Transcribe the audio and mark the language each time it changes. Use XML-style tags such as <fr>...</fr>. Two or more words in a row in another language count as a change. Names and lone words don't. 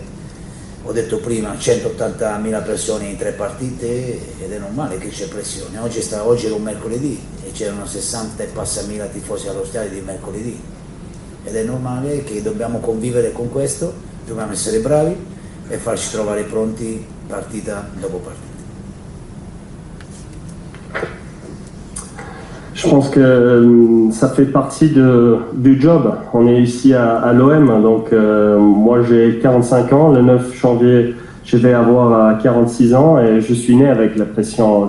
<it>Ho detto prima 180.000 persone in 3 partite ed è normale che c'è pressione. Oggi era un mercoledì e c'erano 60 e passa mila tifosi allo stadio di mercoledì, ed è normale che dobbiamo convivere con questo, dobbiamo essere bravi e farci trovare pronti partita dopo partita.</it> <fr>Je pense que ça fait partie du job. On est ici à l'OM, donc moi j'ai 45 ans, le 9 janvier je vais avoir 46 ans et je suis né avec la pression.</fr>